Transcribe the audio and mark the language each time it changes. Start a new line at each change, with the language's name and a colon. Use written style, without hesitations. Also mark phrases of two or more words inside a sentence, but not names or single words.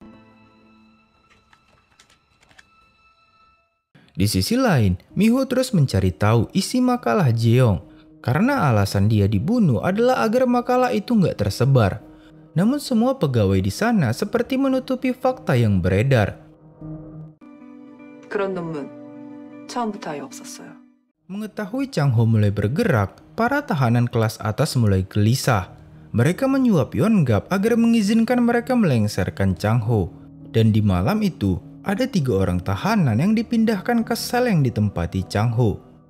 Indonesian: Di sisi lain, Miho terus mencari tahu isi makalah Jeong, karena alasan dia dibunuh adalah agar makalah itu nggak tersebar. Namun semua pegawai di sana seperti menutupi fakta yang beredar.
Korean: 그런 논문 처음부터 아예 없었어요.
Indonesian: Mengetahui Chang Ho mulai bergerak, para tahanan kelas atas mulai gelisah. Mereka menyuap Yeon-gap agar mengizinkan mereka melengsarkan Chang Ho. Dan di malam itu, ada 3 orang tahanan yang dipindahkan ke sel yang ditempati Chang Ho.